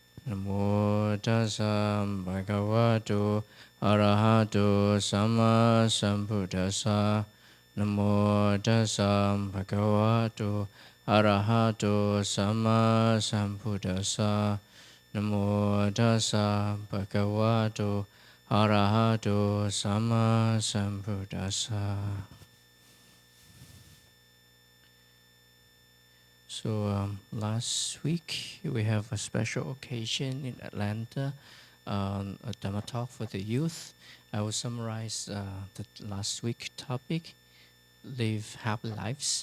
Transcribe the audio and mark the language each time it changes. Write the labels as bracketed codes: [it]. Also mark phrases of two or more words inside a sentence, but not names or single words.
[pi] Namo tassa bhagavato arahato sama sambuddhassa. Namo tassa bhagavato arahato sama sambuddhassa. Namo tassa bhagavato arahato sama sambuddhassa. [en] So last week we have a special occasion in Atlanta, a Dhamma talk for the youth. I will summarize the last week topic, live happy lives.